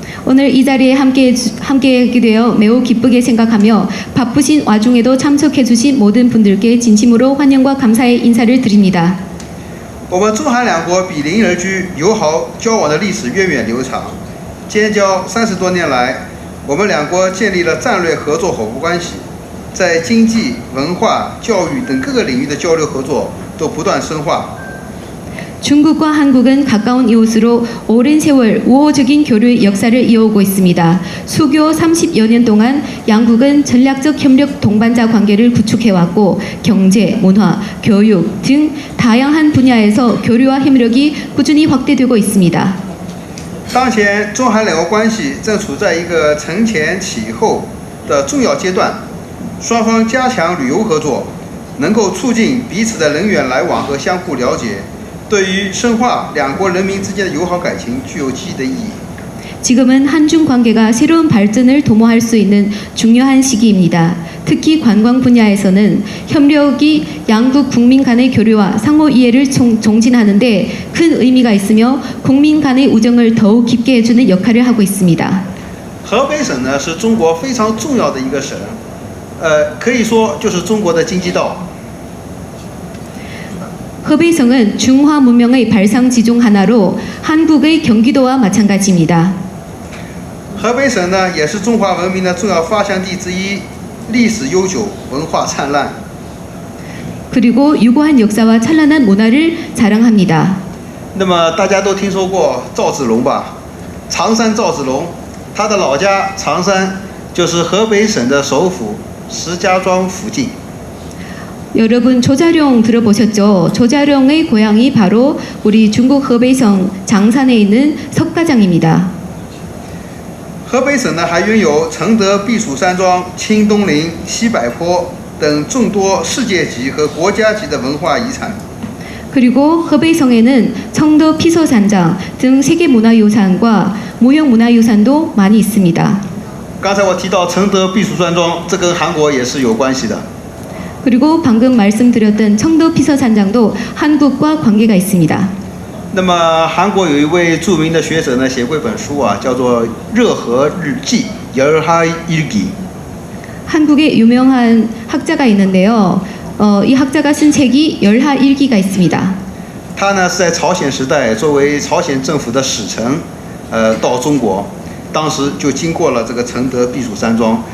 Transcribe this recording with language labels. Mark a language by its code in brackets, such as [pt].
[ko] 오늘 이 자리에 함께하게 되어 매우 기쁘게 생각하며 바쁘신 와중에도 참석해 주신 모든 분들께 진심으로 환영과 감사의 인사를 드립니다. [zh] 我们中韩两国比邻而居，友好交往的历史源远流长。建交30多年来，我们两国建立了战略合作伙伴关系，在经济、文化、教育等各个领域的交流合作都不断深化。 [ko] 중국과 한국은 가까운 이웃으로 오랜 세월 우호적인 교류의 역사를 이어오고 있습니다. 수교 30여 년 동안 양국은 전략적 협력 동반자 관계를 구축해왔고 경제, 문화, 교육 등 다양한 분야에서 교류와 협력이 꾸준히 확대되고 있습니다. [zh] 当前中韩两国关系正处在一个承前启后的重要阶段，双方加强旅游合作，能够促进彼此的人员来往和相互了解。对于深化两国人民之间的友好感情具有积极的意义。 [ko] 지금은 한중 관계가 새로운 발전을 도모할 수 있는 중요한 시기입니다. 특히 관광 분야에서는 협력이 양국 국민 간의 교류와 상호 이해를 촉진하는 데 큰 의미가 있으며 국민 간의 우정을 더욱 깊게 해주는 역할을 하고 있습니다. [zh] 河北省呢是中国非常重要的一个省，可以说就是中国的京畿道。 [ko] 허베이성은 중화 문명의 발상지 중 하나로 한국의 경기도와 마찬가지입니다. [zh] 河北省呢也是中华文明的重要发祥地之一，历史悠久，文化灿烂。 [ko] 그리고 유구한 역사와 찬란한 문화를 자랑합니다. [zh] 那么大家都听说过赵子龙吧？常山赵子龙，他的老家常山就是河北省的首府石家庄附近。 [ko] 여러분 조자룡 들어보셨죠? 조자룡의 고향이 바로 우리 중국 허베이성 장산에 있는 석가장입니다. [zh] 河北省呢还拥有承德避暑山庄、清东陵、西柏坡等众多世界级和国家级的文化遗产。 [ko] 그리고 허베이성에는 청도 피서산장 등 세계문화유산과 무형문화유산도 많이 있습니다. [zh] 刚才我提到承德避暑山庄，这跟韩国也是有关系的。 [ko] 그리고 방금 말씀드렸던 청도 피서산장도 한국과 관계가 있습니다. [zh] 那么韩国有一位著名的学者呢，写过一本书啊，叫做《热河日记》（열하일기）。 [ko] 한국에 유명한 학자가 있는데요. 이 학자가 쓴 책이 열하일기가 있습니다. [zh] 他呢是在朝鲜时代作为朝鲜政府的使臣，到中国，当时就经过了这个承德避暑山庄。